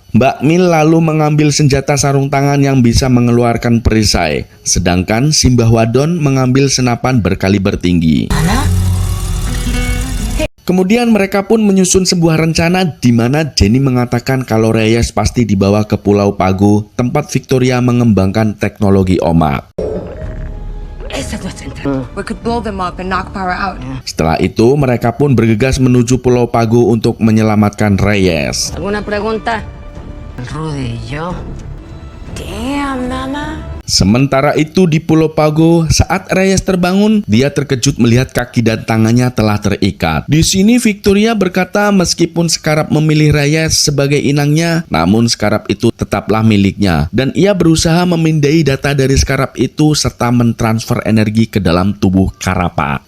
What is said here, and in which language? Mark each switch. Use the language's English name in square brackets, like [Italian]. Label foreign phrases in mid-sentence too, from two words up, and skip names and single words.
[Indonesian] Mbak Mil lalu mengambil senjata sarung tangan yang bisa mengeluarkan perisai, sedangkan Simbah Wadon mengambil senapan berkaliber tinggi. Kemudian mereka pun menyusun sebuah rencana di mana Jenny mengatakan kalau Reyes pasti dibawa ke Pulau Pago, tempat Victoria mengembangkan teknologi omak. [English] We could blow them up and knock power out. [Indonesian] Setelah itu, mereka pun bergegas menuju Pulau Pago untuk menyelamatkan Reyes. [Spanish] ¿Alguna pregunta? Rudy y yo. Damn, Mama. [Indonesian] Sementara itu di Pulau Pago, saat Reyes terbangun, dia terkejut melihat kaki dan tangannya telah terikat. Di sini Victoria berkata meskipun Scarab memilih Reyes sebagai inangnya, namun Scarab itu tetaplah miliknya. Dan ia berusaha memindai data dari Scarab itu serta mentransfer energi ke dalam tubuh Carapax.